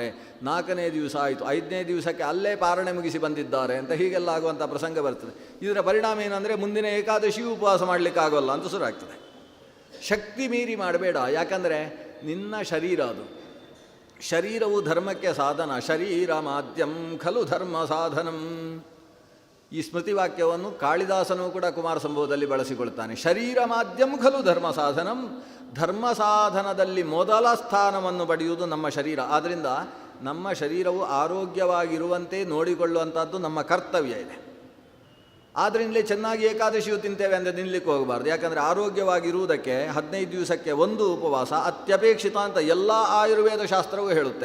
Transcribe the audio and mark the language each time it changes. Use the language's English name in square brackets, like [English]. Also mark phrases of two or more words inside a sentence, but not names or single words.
[Kannada] 4ನೇ ದಿವಸ ಆಯಿತು, 5ನೇ ದಿವಸಕ್ಕೆ ಅಲ್ಲೇ ಪಾರಣೆ ಮುಗಿಸಿ ಬಂದಿದ್ದಾರೆ ಅಂತ ಹೀಗೆಲ್ಲ ಆಗುವಂಥ ಪ್ರಸಂಗ ಬರ್ತದೆ. ಇದರ ಪರಿಣಾಮ ಏನಂದರೆ ಮುಂದಿನ ಏಕಾದಶಿಯೂ ಉಪವಾಸ ಮಾಡಲಿಕ್ಕಾಗೋಲ್ಲ ಅಂತ ಶುರು ಆಗ್ತದೆ. ಶಕ್ತಿ ಮೀರಿ ಮಾಡಬೇಡ, ಯಾಕಂದರೆ ನಿನ್ನ ಶರೀರ ಅದು. ಶರೀರವು ಧರ್ಮಕ್ಕೆ ಸಾಧನ, [Sanskrit] ಶರೀರ ಮಾಧ್ಯಂ ಖಲು ಧರ್ಮ ಸಾಧನಂ. [Kannada] ಈ ಸ್ಮೃತಿ ವಾಕ್ಯವನ್ನು ಕಾಳಿದಾಸನೂ ಕೂಡ ಕುಮಾರ ಸಂಭವದಲ್ಲಿ ಬಳಸಿಕೊಳ್ತಾನೆ. [Sanskrit] ಶರೀರ ಮಾಧ್ಯಂ ಖಲು ಧರ್ಮ ಸಾಧನಂ, [Kannada] ಧರ್ಮ ಸಾಧನದಲ್ಲಿ ಮೊದಲ ಸ್ಥಾನವನ್ನು ಪಡೆಯುವುದು ನಮ್ಮ ಶರೀರ. ಆದ್ದರಿಂದ ನಮ್ಮ ಶರೀರವು ಆರೋಗ್ಯವಾಗಿರುವಂತೆ ನೋಡಿಕೊಳ್ಳುವಂಥದ್ದು ನಮ್ಮ ಕರ್ತವ್ಯ ಇದೆ. ಆದ್ದರಿಂದಲೇ ಚೆನ್ನಾಗಿ ಏಕಾದಶಿಯು ತಿಂತೇವೆ ಅಂದರೆ ನಿಲ್ಲಕ್ಕೆ ಹೋಗಬಾರ್ದು. ಯಾಕಂದರೆ ಆರೋಗ್ಯವಾಗಿರುವುದಕ್ಕೆ 15 ದಿವಸಕ್ಕೆ 1 ಉಪವಾಸ ಅತ್ಯಪೇಕ್ಷಿತ ಅಂತ ಎಲ್ಲ ಆಯುರ್ವೇದ ಶಾಸ್ತ್ರವೂ ಹೇಳುತ್ತೆ.